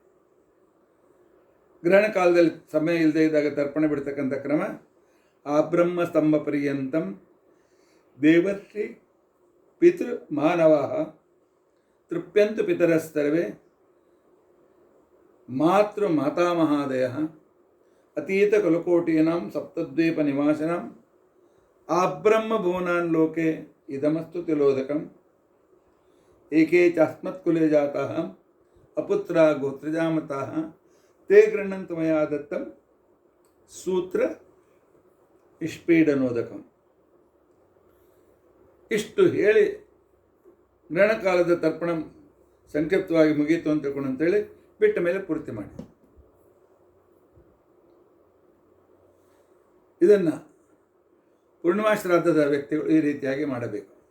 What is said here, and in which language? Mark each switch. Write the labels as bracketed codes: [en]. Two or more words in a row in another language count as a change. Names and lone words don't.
[kn] ಗ್ರಹಣ ಕಾಲದಲ್ಲಿ ಸಮಯ ಇಲ್ಲದೆ ಇದ್ದಾಗ ತರ್ಪಣ ಬಿಡ್ತಕ್ಕಂಥ ಕ್ರಮ: [sa] ಆ ಬ್ರಹ್ಮ ಸ್ತಂಭ ಪರ್ಯಂತಂ ದೇವರ್ಷಿ ಪಿತೃ ಮಾನವ ತೃಪ್ಯಂತು ಪಿತರಸ್ತರ್ವೇ ಮಾತೃ ಮಾತಾಮಹಾದಯ ಅತೀತ ಕುಲಕೋಟೀನಾಂ ಸಪ್ತದ್ವೀಪ ನಿವಾಸಿನಾಂ ಆಬ್ರಹ್ಮ ಭುವನಾನ್ ಲೋಕೆ ಇದಮಸ್ತು ತಿಲೋದಕಂ ಏಕೆ ಚಾಸ್ಮತ್ಕುಲೆ ಜಾತಃ ಅಪುತ್ರ ಗೋತ್ರಜಾಮತಃ ತೇ ಗೃಹಣಂತು ಮಯಾ ದತ್ತಂ ಸೂತ್ರ ಇಷ್ಪೀಡನೋದಕಂ. [kn] ಇಷ್ಟು ಹೇಳಿ ಗ್ರಹಣ ಕಾಲದ ತರ್ಪಣ ಸಂಕ್ಷಿಪ್ತವಾಗಿ ಮುಗೀತು ಅಂತ ತಿಳ್ಕೊಂಡು ಅಂತೇಳಿ ಬಿಟ್ಟ ಮೇಲೆ ಪೂರ್ತಿ ಮಾಡಿ. ಇದನ್ನು ಪೂರ್ಣಿಮಾ ಶ್ರಾದ್ದದ ವ್ಯಕ್ತಿಗಳು ಈ ರೀತಿಯಾಗಿ ಮಾಡಬೇಕು.